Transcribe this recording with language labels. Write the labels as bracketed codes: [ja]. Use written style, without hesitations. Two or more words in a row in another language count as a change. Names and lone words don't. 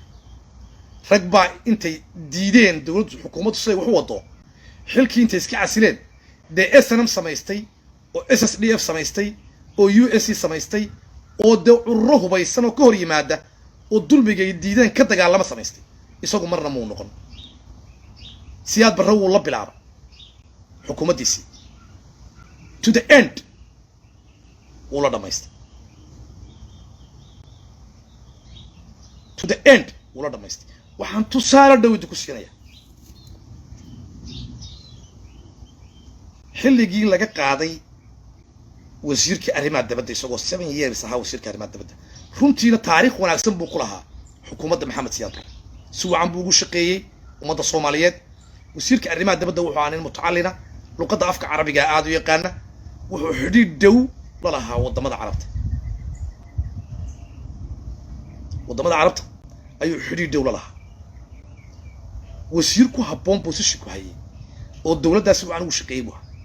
[so] rag baa intay diideen dowladda xukuumaddu siday wax u wado xilkii intay iska casileen dee SNM samaystay oo SSDF samaystay oo USC samaystay oo dee ururo hubaysan oo ka hor yimaada oo dulmiga ay diideen ka dagaalama samaystay isagu marna muu noqon Siyaad Barre wuu la bilaabay xukuumaddiisii [en] to the end [so] wuu la dhamaystay [en] to the end [so] wuu la dhamaystay waxaan tusaale dhawid ku siinaya xilligii laga qaaday wasiirka arrimaha dibadda isagoo 7 years ahaa wasiirka arrimaha dibadda runtiina taariikh wanaagsan buu ku lahaa xukuumadda Maxamed Siyaad Barre si wacan buu ugu shaqeeyay ummadda Soomaaliyeed wasiirka arrimaha dibadda wuxuu ahaa nin mutacallina luqadda afka carabiga aad u yaqaana wuxuu xidhiidh dhow la lahaa wadamada carabta ayuu xidhiidh dhow la lahaa wasiir ku habboon position ku hayay oo dowladdaasi wacan ugu shaqeeyay buu